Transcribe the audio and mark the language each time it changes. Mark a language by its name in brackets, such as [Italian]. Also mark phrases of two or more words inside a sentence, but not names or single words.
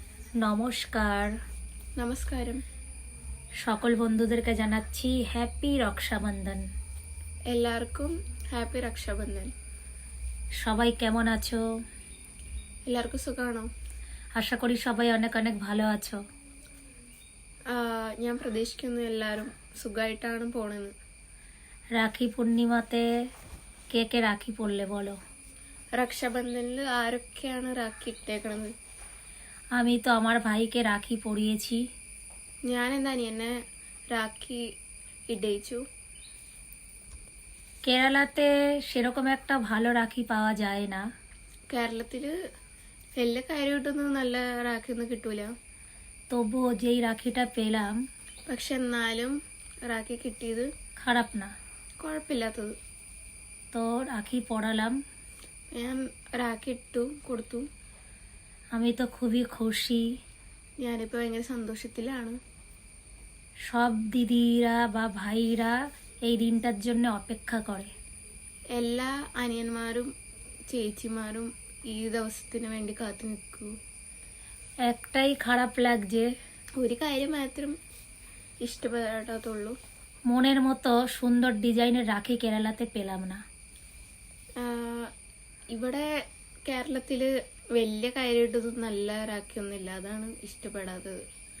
[Bangla] নমস্কার। [Malayalam] നമസ്കാരം. [Bangla] সকল বন্ধুদেরকে জানাচ্ছি হ্যাপি রক্ষাবন্ধন। [Malayalam] എല്ലാവർക്കും ഹാപ്പി രക്ഷാബന്ധൻ. [Bangla] সবাই কেমন আছো? [Malayalam] എല്ലാവർക്കും സുഖമാണോ? [Bangla] আশা করি সবাই অনেক অনেক ভালো আছো। [Malayalam] ഞാൻ പ്രതീക്ഷിക്കുന്നു എല്ലാവരും സുഖമായിട്ടാണ് പോണെന്ന്. [Bangla] রাখি পূর্ণিমাতে কে কে রাখি পরলে বলো? [Malayalam] രക്ഷാബന്ധനിൽ ആരൊക്കെയാണ് രാഖി ഇട്ടേക്കണത്? [Bangla] আমি তো আমার ভাইকে রাখি পরিয়েছি। [Malayalam] ഞാൻ എന്താ എന്നെ രാഖി ഇടയിച്ചു. [Bangla] কেরালাতে সেরকম একটা ভালো রাখি পাওয়া যায় না। [Malayalam] കേരളത്തില് വലിയ കാര്യം കിട്ടുന്നത് നല്ല രാഖി ഒന്നും കിട്ടൂല. [Bangla] তবুও যেই রাখিটা পেলাম [Malayalam] പക്ഷെ എന്നാലും രാഖി കിട്ടിയത് [Bangla] খারাপ না। [Malayalam] കുഴപ്പമില്ലാത്തത്. [Bangla] তো রাখি পরালাম। [Malayalam] ഞാൻ രാഖി ഇട്ടു കൊടുത്തു. [Bangla] আমি তো খুবই খুশি। [Malayalam] ഞാനിപ്പോൾ ഭയങ്കര സന്തോഷത്തിലാണ്. [Bangla] সব দিদিরা বা ভাইরা এই দিনটার জন্য অপেক্ষা করে। [Malayalam] എല്ലാ അനിയന്മാരും ചേച്ചിമാരും ഈ ദിവസത്തിന് വേണ്ടി കാത്തു നിൽക്കൂ. [Bangla] একটাই খারাপ লাগছে, [Malayalam] ഒരു കാര്യം മാത്രം ഇഷ്ടപ്പെടാത്തുള്ളൂ. [Bangla] মনের মতো সুন্দর ডিজাইনের রাখি কেরালাতে পেলাম না। [Malayalam] ഇവിടെ കേരളത്തില് വലിയ കാര്യമായിട്ടൊന്നും നല്ല രാഖിയൊന്നുമില്ല, അതാണ് ഇഷ്ടപ്പെടാത്തത്.